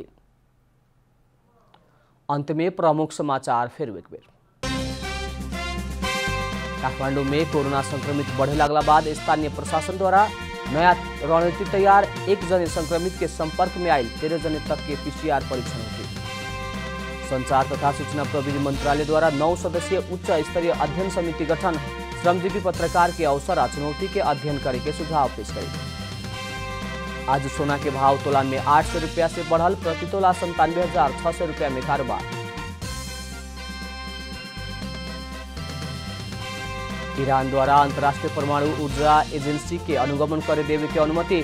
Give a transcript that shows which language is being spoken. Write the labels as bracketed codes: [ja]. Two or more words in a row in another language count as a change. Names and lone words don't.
[bho] अंत में प्रमुख समाचार फिर एक बेर। काठमांडू में कोरोना संक्रमित बढ़े लगला बाद स्थानीय प्रशासन द्वारा नया रणनीति तैयार। 1 जने संक्रमित के संपर्क में आयल 13 जने तक के PCR परीक्षण हुए। संचार तथा सूचना प्रविधि मंत्रालय द्वारा 9 सदस्यीय उच्च स्तरीय अध्ययन समिति गठन। श्रमजीवी पत्रकार के अवसर और चुनौती के अध्ययन करे के सुझाव पेश करे। आज सोना के भाव तोलान में 800 रुपया से बढ़ल, प्रति तोला 97,600 रुपया में कारोबार। ईरान द्वारा अंतर्राष्ट्रीय परमाणु ऊर्जा एजेंसी के अनुगमन करे देवे के अनुमति।